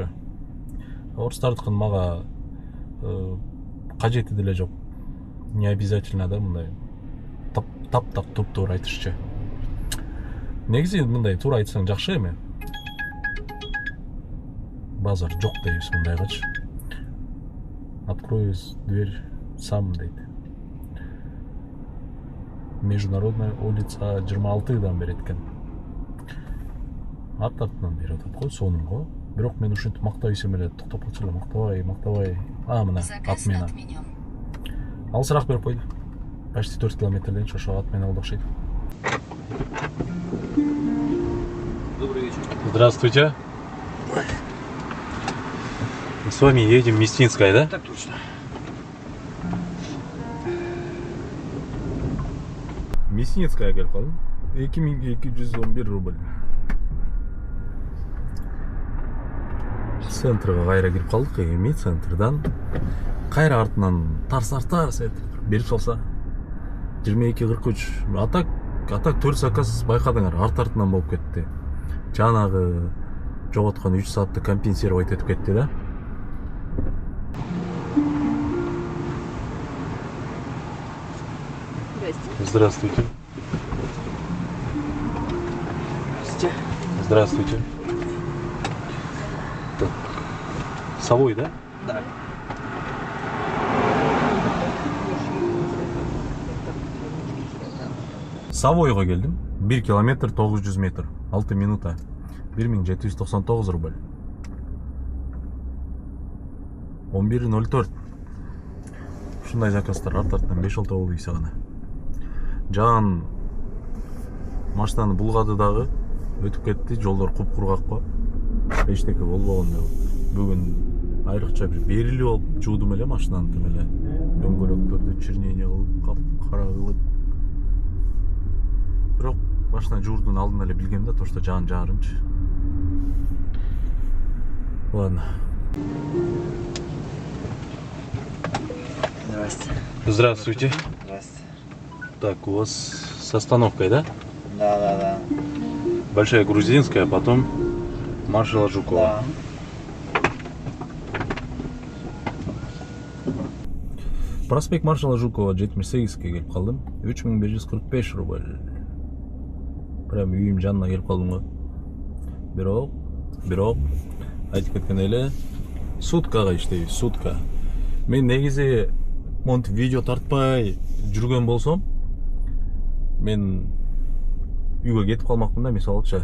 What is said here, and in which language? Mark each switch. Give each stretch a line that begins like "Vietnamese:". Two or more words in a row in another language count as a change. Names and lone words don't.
Kyrgyz: Орустардыкын мага кажети деле жок.
Russian: Не обязательно
Kyrgyz: да мындай таптак туп-туура айтышчы. Негизи мындай туура айтсаң жакшы эми. Базар жок дейбиз мындайгачы.
Russian: Открою дверь сам дейт.
Kyrgyz: Международная улица 26-дан берет экен. Артынан берип атат го, сонунго. Бирок мен ушинтип мактай ийсем эле токтоп калчу эле, мактабай. Мына отмена. Алысыраак берип койду. Почти 4 километрден ошо отмена болду окшойт.
Russian: Добрый вечер. Здравствуйте. Мы с вами едем в Мясницкое, да? Так точно.
Kyrgyz: Мясницкая келип калдым. 2211 рубль. Центрга кайра кирип калдык. Эми центрдан кайра артынан тарс берип салса 22:43. Атак 4 заказ байкадыңар, артынан болуп кетти. Жанагы жоготкон 3 саатты компенсировать этип кетти да.
Russian: Здравствуйте. Здравствуйте. Так. Совой, да? Да.
Kyrgyz: Савойго келдим. 1 километр 900 метр. 6 минута. 1799 рубль. 11:04. Ушундай заказдар артынан 5-6 болду ийсе гана. Жан машинаны булгады дагы өтүп кетти, жолдор куп-кургак го. Эчтеке болбогон деп. Бүгүн айрыкча бир берили болуп жуудум эле машинаны тим эле. Дөңгөлөктөрдү чирнение кылып, кара кылып. Бирок машина жуурдун алдын эле билгем да,
Russian: то что
Kyrgyz: жан жаарынчы.
Russian: Ладно. Здравствуйте. Здравствуйте. Здравствуйте. Так, у вас с остановкой, да? Да. Большая Грузинская, потом маршала Жукова. Да.
Kyrgyz: Проспект маршала Жукова 78-ге келип калдым. 3545 рубль. Прям үйүм жанына келип калдым го. Бирок айтып кеткен эле суткага иштейбиз, сутка. Мен негизи монтип видео тартпай жүргөн болсом, мен үйгө кетип калмакмын да, мисалыча.